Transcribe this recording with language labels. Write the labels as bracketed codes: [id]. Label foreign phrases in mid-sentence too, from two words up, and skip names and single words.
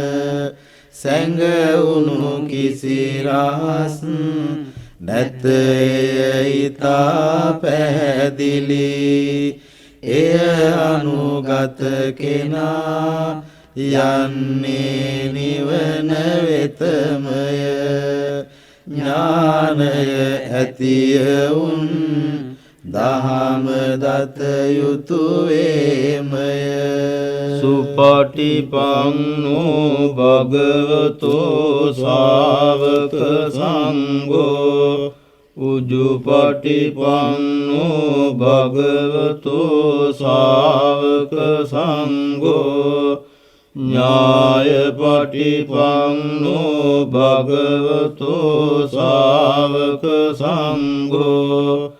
[si] සැඟවුණු කිසි රහස් නැත ඊතා පැහැදිලි එය අනුගත කෙනා යන්නේ නිවන වෙතමය ඥානය ඇතියවුන් දහම දත යුතු වේමය [pi] සුපටිපන්නෝ භගවතෝ ශාවක සංඝෝ උජුපටිපන්නෝ භගවතෝ ශාවක සංඝෝ ඥායපටිපන්නෝ භගවතෝ ශාවක සංඝෝ